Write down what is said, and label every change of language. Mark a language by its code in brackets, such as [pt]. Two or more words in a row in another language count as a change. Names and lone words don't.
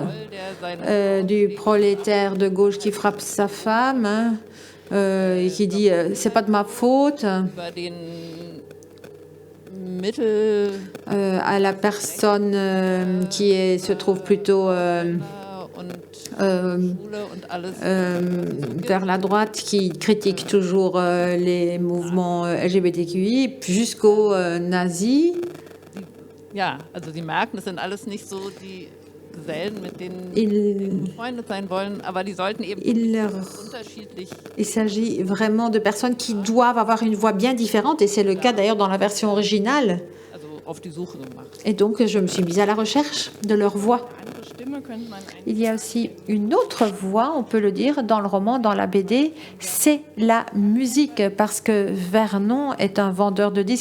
[fr] Du prolétaire de gauche qui frappe sa femme, et qui dit c'est pas de ma faute, à la personne qui se trouve plutôt vers la droite, qui critique toujours les mouvements LGBTQI, jusqu'aux nazis. [de] Ja, also Sie merken, das sind alles nicht so die Gesellen, mit denen wir befreundet sein wollen, aber die sollten eben unterschiedlich. [fr] Il s'agit vraiment de personnes qui doivent avoir une voix bien différente, et c'est le cas d'ailleurs dans la version originale. Et donc, je me suis mise à la recherche de leur voix. Il y a aussi une autre voix, on peut le dire, dans le roman, dans la BD, c'est la musique, parce que Vernon est un vendeur de disques.